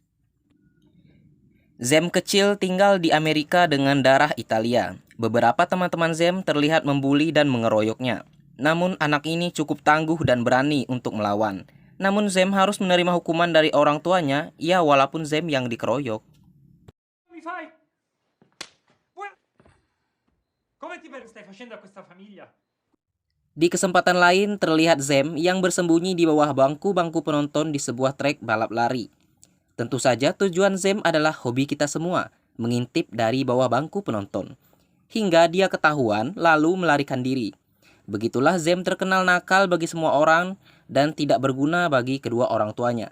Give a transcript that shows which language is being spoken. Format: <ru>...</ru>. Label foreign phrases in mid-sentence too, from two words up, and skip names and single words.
<id>Zam kecil tinggal di Amerika dengan darah Italia. Beberapa teman-teman Zam terlihat membuli dan mengeroyoknya. Namun anak ini cukup tangguh dan berani untuk melawan. Namun Zam harus menerima hukuman dari orang tuanya, ya walaupun Zam yang dikeroyok.</id> <it>Mi fai? Come ti stai facendo a questa famiglia?</it> <id>Di kesempatan lain terlihat Zam yang bersembunyi di bawah bangku-bangku penonton di sebuah trek balap lari. Tentu saja tujuan Zam adalah hobi kita semua, mengintip dari bawah bangku penonton. Hingga dia ketahuan lalu melarikan diri. Begitulah Zam terkenal nakal bagi semua orang dan tidak berguna bagi kedua orang tuanya.</id>